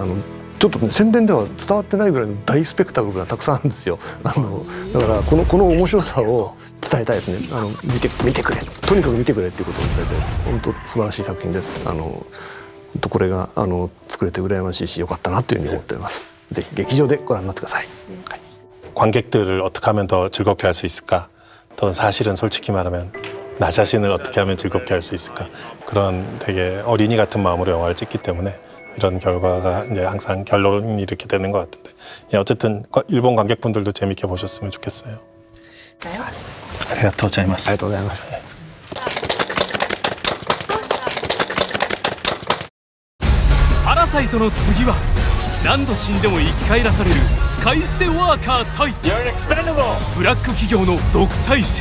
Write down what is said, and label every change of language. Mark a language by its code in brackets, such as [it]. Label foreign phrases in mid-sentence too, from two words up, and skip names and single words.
[ja] ちょっとね、宣伝では伝わってないぐらいの大スペクタクルがたくさんあるんですよ。だからこの面白さを伝えたいですね。見てくれ、とにかく見てくれっていうことを伝えたいです。本当素晴らしい作品です。これが作れて羨ましいし、よかったなというふうに思っています。ぜひ劇場でご覧になってください。はい、 [ko] 관객들을 어떻게 하면 더 즐겁게 할 수 있을까? 또는 사실은 솔직히 말하면 나 자신을 어떻게 하면 즐겁게 할 수 있을까? 그런 되게 어린이 같은 마음으로 영화를 찍기 때문에 이런 결과가 이제 항상 결론이 이렇게 되는 것 같은데, 예, 어쨌든 일본 관객분들도 재밌게 보셨으면 좋겠어요. [ja] ありがとうございます. ありがとうございます。パラサイトの次は何度死んでも生き返らされる使い捨てワーカー対ブラック企業の独裁者。